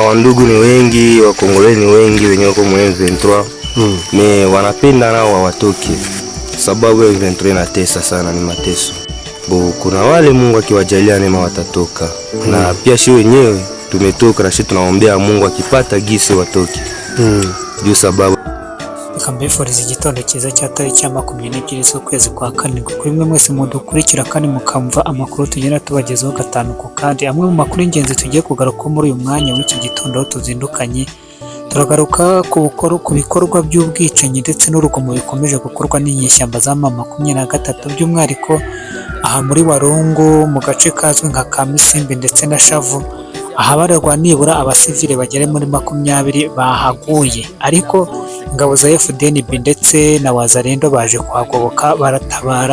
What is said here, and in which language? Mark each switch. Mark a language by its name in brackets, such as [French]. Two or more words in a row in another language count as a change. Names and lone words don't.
[Swahili] wandugu ni wengi, Wakongole ni wengi wenye wako mu M23. Me wanapenda nao wawatoke. Sababu ya M23 inatesa sana, ni mateso. Kuna wale Mungu akiwajalia neema watatoka. Na pia shi wenyewe tumetoka na shi tunaombea Mungu akipata gisi watoke. Juu sababu [Rundi] Kambifuriza igitondo cyiza cya tariki 22 z'ukwezi kwa kane kuri mwe mwese mudukurikira kandi mukamva amakuru tugenda tubagezaho gatanu ku kandi. Amwe mu makuru y'ingenzi tugiye kugaruka muri uyu mwanya w'iki gitondo tuzindukanye. Turagaruka ku bikorwa by'ubwicanyi ndetse n'urugomo bikomeje gukorwa n'inyeshyamba za M23 by'umwihariko aha muri Warungu mu gace kazwi nka Kamisimbi ndetse na Shavu, ahabarerwa nibura abasivile bagere muri 20 bahaguye, ariko ingabo za FDNB ndetse na Wazalendo baje kuhagoboka baratabara.